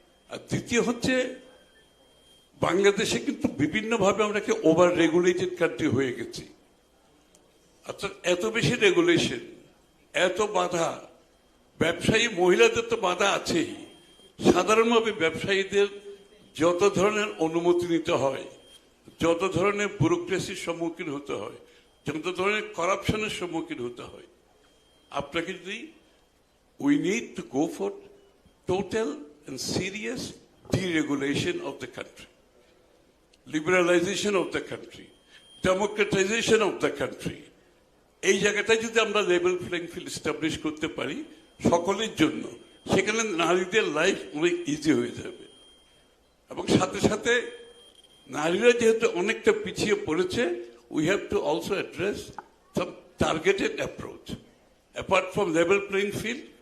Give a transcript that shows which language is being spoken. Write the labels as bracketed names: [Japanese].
[Bangla] আর দ্বিতীয় হচ্ছে, বাংলাদেশে কিন্তু বিভিন্নভাবে আমরা কি ওভার রেগুলেটেড কান্ট্রি হয়ে গেছি। অর্থাৎ এত বেশি রেগুলেশন, এত বাধা, ব্যবসায়ী মহিলাদের তো বাধা আছেই, সাধারণভাবে ব্যবসায়ীদের যত ধরনের অনুমতি নিতে হয়, যত ধরনের ব্যুরোক্রেসির সম্মুখীন হতে হয়, যত ধরনের করাপশনের সম্মুখীন হতে হয়, আপনাকে যদি [English] we need to go for total and serious deregulation of the country, liberalization of the country, democratization of the country. [Bangla] এই জায়গাটায় যদি আমরা লেভেল প্লেইং ফিল্ড এস্টাবলিশ করতে পারি সকলের জন্য, সেখানে নারীদের লাইফ অনেক ইজি হয়ে যাবে। এবং সাথে সাথে নারীরা যেহেতু অনেকটা পিছিয়ে পড়েছে, [English] We have to also address some targeted approach apart from level playing field.